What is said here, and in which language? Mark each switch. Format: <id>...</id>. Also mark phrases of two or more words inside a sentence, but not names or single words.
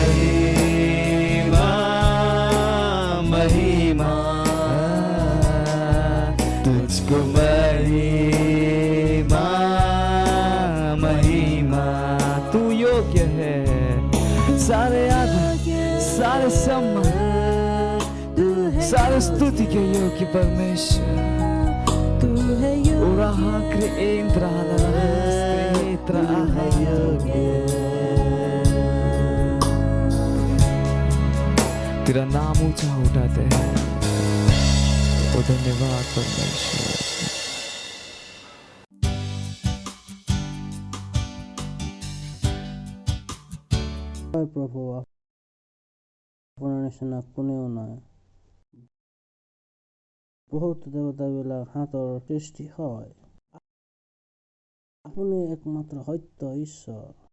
<hi>महिमा तुझको महिमा महिमा, तू योग्य है, सारे आदर, सारे सम्मान, सारे स्तुति के योग्य परमेश्वर तू है योग्य। तेरा नाम ऊंचा उठाते हैं, तो धन्यवाद परमेश्वर।</hi> <as>প্ৰভু আপোনাৰ নিচিনা কোনেও নাই। বহুত দেৱতাবিলাক হাতৰ সৃষ্টি হয়, আপুনি একমাত্ৰ সত্য ঈশ্বৰ।</as>